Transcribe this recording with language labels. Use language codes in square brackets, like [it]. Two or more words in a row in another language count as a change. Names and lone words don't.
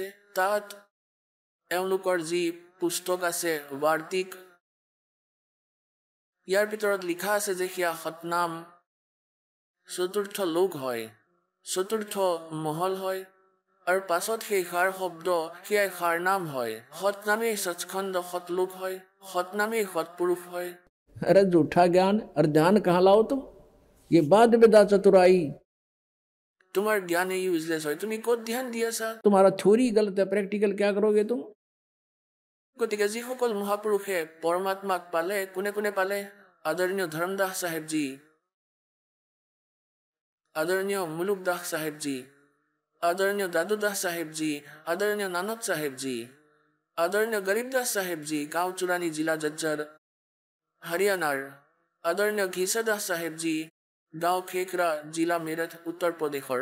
[as] তাত এওঁলোকৰ যি পুস্তক আছে বাৰ্তিক, ইয়াৰ ভিতৰত লিখা আছে যে সেয়া সতনাম চতুৰ্থ লোক হয়, চতুৰ্থ মহল হয়। আৰু পাছত সেই সাৰ শব্দ সেয়াই সাৰ নাম হয়। সতনামেই সচখণ্ড সতলোক হয়, সতনামেই সৎপুৰুষ হয়। [hi] अरे झूठा ज्ञान और ध्यान कहाँ लाओ तुम? ये बाद विदा चतुराई। [as] তোমাৰ জ্ঞান ইউজলেছ হয়, তুমি ক'ত ধ্যান দি আছা? [hi] तुम्हारा थ्योरी गलत है, प्रैक्टिकल क्या करोगे तुम? [as] গতিকে যিসকল মহাপুৰুষে পৰমাত্মাক পালে, কোনে কোনে পালে? আদৰণীয় ধৰ্মদাস চাহেবজী, আদৰণীয় মুলুকদাস চাহেবজী, আদৰণীয় দাদুদাস চাহেবজী, আদৰণীয় নানক চাহেবজী, আদৰণীয় গৰীবদাস চাহেবজী, গাঁও চুৰাণী, জিলা জজ্জৰ, হাৰিয়ানাৰ, আদৰণীয় ঘিছাদাস চাহেবজী, গাঁও খেকৰা, জিলা মেৰঠ, উত্তৰ প্ৰদেশৰ।